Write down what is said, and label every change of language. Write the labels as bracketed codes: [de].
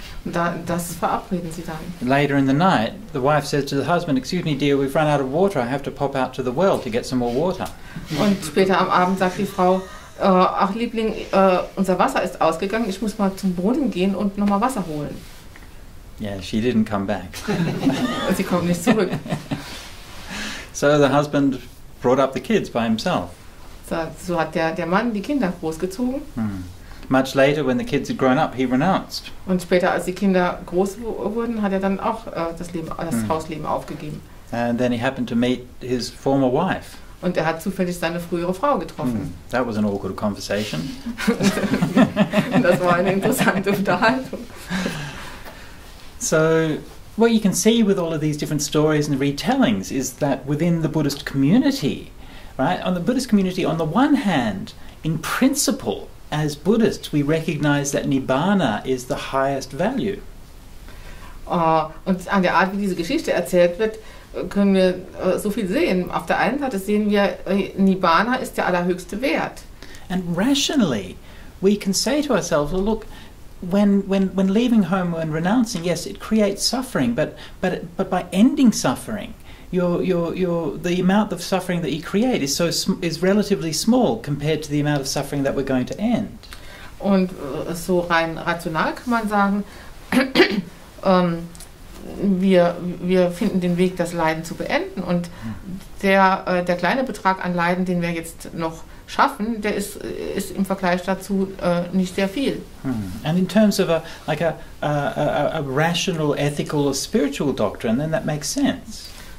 [de] Und das verabreden sie dann. [en] Later in the night, the wife says to the husband, "Excuse me, dear, we've run out of water. I have to pop out to the well to get some more water." [de] Und später am Abend sagt die Frau, ach Liebling, unser Wasser ist ausgegangen, ich muss mal zum Brunnen gehen und nochmal Wasser holen. [en] Yeah, she didn't come back. [de] Sie kommt nicht zurück. [en] So the husband brought up the kids by himself. [de] So hat der Mann die Kinder großgezogen. [en] Much later, when the kids had grown up, he renounced. [de] Und später, als die Kinder groß wurden, hat er dann auch das Hausleben aufgegeben. [en] And then he happened to meet his former wife. [de] Und er hat zufällig seine frühere Frau getroffen. [en] That was an awkward conversation. [de] Das war eine interessante Unterhaltung. [en] So, what you can see with all of these different stories and retellings is that within the Buddhist community, right, on the Buddhist community, on the one hand, in principle, as Buddhists, we recognize that Nibbana is the highest value. [de] Und an der Art, wie diese Geschichte erzählt wird, können wir so viel sehen. Auf der einen Seite sehen wir, Nibbana ist der allerhöchste Wert. [en] And rationally, we can say to ourselves, well, look, when leaving home and renouncing, yes, it creates suffering, but by ending suffering, the amount of suffering that you create is relatively small compared to the amount of suffering that we're going to end. [de] Und so rein rational kann man sagen, wir finden den Weg, das Leiden zu beenden, und der kleine Betrag an Leiden, den wir jetzt noch schaffen, der ist im Vergleich dazu nicht sehr viel. [en] And in terms of a rational, ethical or spiritual doctrine, then that makes sense.